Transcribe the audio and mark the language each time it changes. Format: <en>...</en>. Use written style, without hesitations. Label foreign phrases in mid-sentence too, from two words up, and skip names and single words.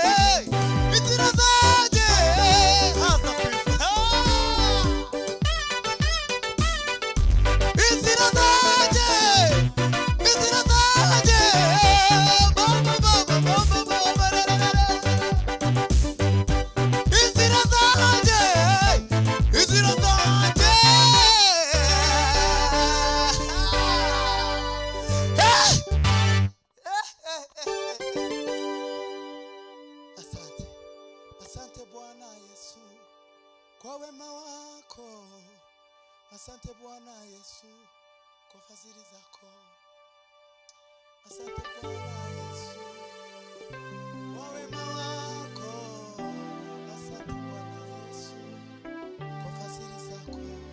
<rw>haza kwifuza inzira zanjye baba baba baba baba inzira zanjye</rw> <sw>asante asante Bwana Yesu kwa wema wako asante Bwana Yesu kwa fadhili zako asante Bwana Yesu kwa wema wako asante Bwana Yesu kwa fadhili zako</sw>